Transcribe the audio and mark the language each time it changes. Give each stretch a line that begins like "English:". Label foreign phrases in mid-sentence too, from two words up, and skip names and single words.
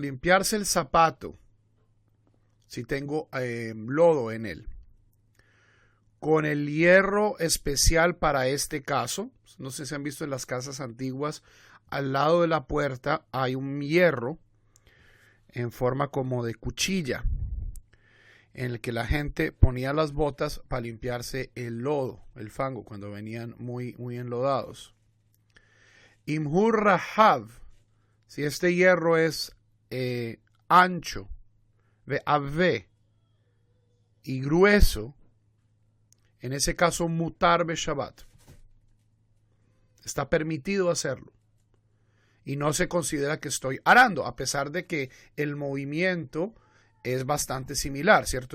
Spanish: Limpiarse el zapato, si tengo lodo en él, con el hierro especial para este caso. No sé si han visto en las casas antiguas, al lado de la puerta hay un hierro en forma como de cuchilla, en el que la gente ponía las botas para limpiarse el lodo, el fango, cuando venían muy, muy enlodados.
Hebrew: אם הוא רחב,
Spanish: si este hierro es ancho, ve'ave, y grueso, en ese caso
Hebrew: מותר בשבת.
Spanish: Está permitido hacerlo. Y no se considera que estoy arando, a pesar de que el movimiento es bastante similar, ¿cierto?